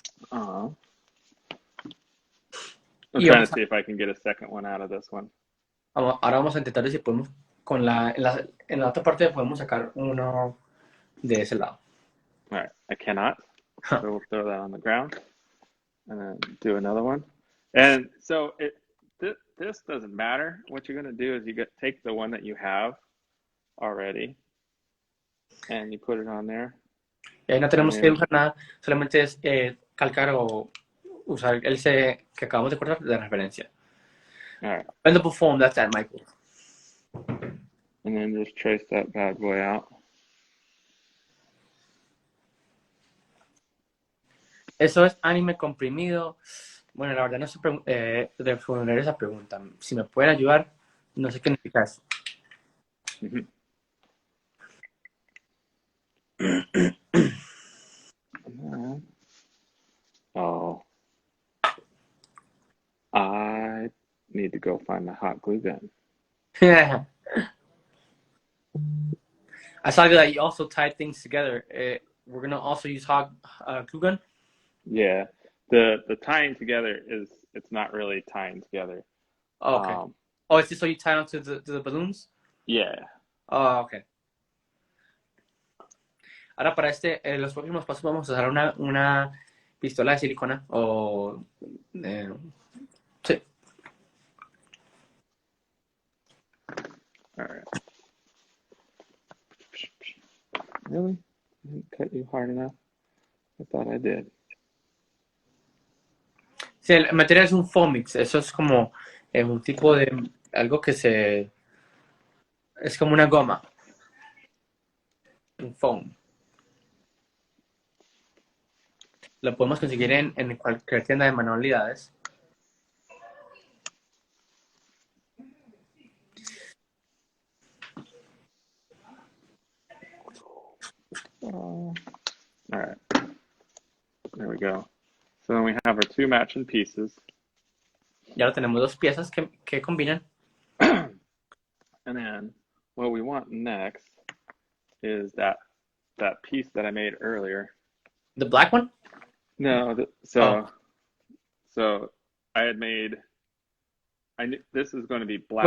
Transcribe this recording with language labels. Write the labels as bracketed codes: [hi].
[en] I'm trying to see if I can get a second one out of this one. [es] Ahora vamos a intentar ver si podemos, en la otra parte podemos sacar uno de ese lado. [en] All right, I cannot. So we'll throw that on the ground and then do another one. And so this doesn't matter. What you're going to do is take the one that you have already and you put it on there. [es] Y ahí no tenemos que dibujar nada, solamente es calcar o usar el C que acabamos de cortar de referencia. [en] All right. Bendable foam, that's that, Michael. And then just trace that bad boy out. [es] Eso es anime comprimido. Bueno, la verdad no sé responder esa pregunta. Si me pueden ayudar, no sé qué significa eso. [en] Oh, I need to go find the hot glue gun. I saw that you also tied things together. We're gonna also use hot glue gun. Yeah, the tying together it's not really tying together. Oh, okay. It's just so you tie onto the balloons? Yeah. Oh, okay. [es] Ahora para los próximos pasos vamos a usar una pistola de silicona o sí. [en] All right. Really? I didn't cut you hard enough. I thought I did. [es] Sí, el material es un foam mix. Eso es como un tipo de algo que es como una goma. Un foam. Lo podemos conseguir en cualquier tienda de manualidades. [en] All right. There we go. So then we have our 2 matching pieces. [es] Ya lo tenemos 2 piezas que combinan. [en] And then what we want next is that piece that I made earlier. The black one? No, so I had made. This is going to be black.